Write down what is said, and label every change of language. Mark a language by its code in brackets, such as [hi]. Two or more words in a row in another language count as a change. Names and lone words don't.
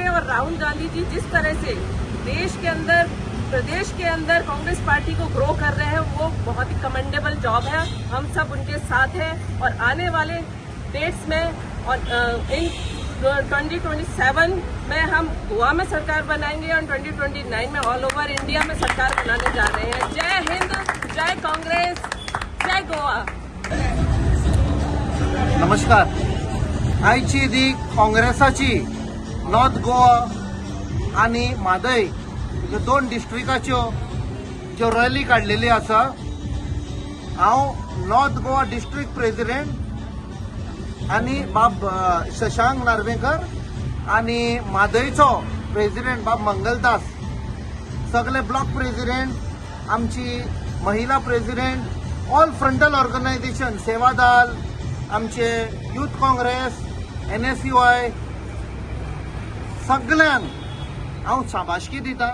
[hi] और राहुल गांधी जी जिस तरह से देश के अंदर, प्रदेश के अंदर कांग्रेस पार्टी को ग्रो कर रहे हैं, वो बहुत ही [en] commendable job [hi] है. हम सब उनके साथ हैं और आने वाले डेट्स में और इन 2027 में हम गोवा में सरकार बनाएंगे और 2029 में [en] all over India [hi] में सरकार बनाने जा रहे हैं. जय हिंद, जय कांग्रेस, जय गोवा. नमस्कार. [kok] आयची दी काँग्रेसाची नॉर्थ गोवा आणि मादय ह्यो दोन डिस्ट्रिक्टाच्यो ज्यो रॅली काढलेली आसा, हांव [en] North Goa District President [kok] आणि बाब शशांक नार्वेकर आणि मादयचो प्रेसिडेंट बाब मंगलदास, सगळे [en] block president, [kok] आमची महिला प्रेसिडेंट, [en] all frontal organisation, [kok] सेवादल, आमचे यूथ काँग्रेस, NSUI, सगळ्यांक हांव शाबासकी दिता.